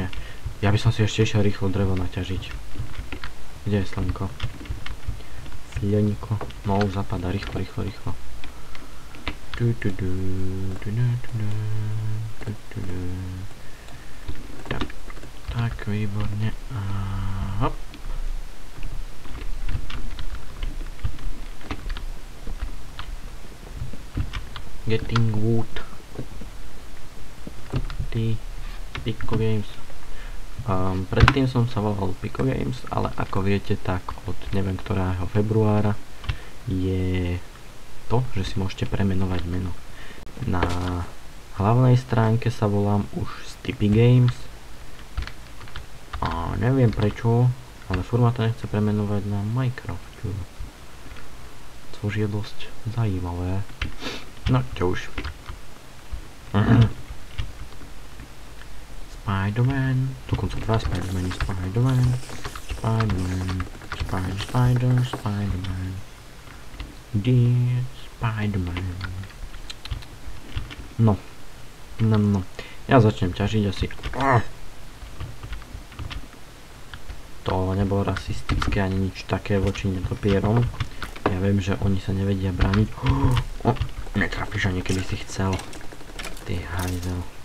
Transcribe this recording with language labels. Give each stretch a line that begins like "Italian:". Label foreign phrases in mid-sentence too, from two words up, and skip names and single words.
Slovak: Ja by som si ešte išiel rýchlo drevo naťažiť. Kde je slnko? Slnko. No už zapadá, rýchlo. Tak, výborne. A hop.
English: Getting wood.
Slovak: Pico Games. Predtým som sa volal Pico Games, ale ako viete, tak od neviem ktorého februára je to, že si môžete premenovať meno. Na hlavnej stránke sa volám už Stippy Games a neviem prečo, ale furt ma to nechce premenovať na Minecraft, což je dosť zajímavé. No čo už. Spider-Man, dokonca dva Spider-Many, Spider-Man, Spider-Man, dear Spider-Man. No. Ja začnem ťažiť asi. To nebolo rasistické ani nič také voči netopierom. Ja viem, že oni sa nevedia brániť. Netrafíš ani keby si chcel. Ty hajzel.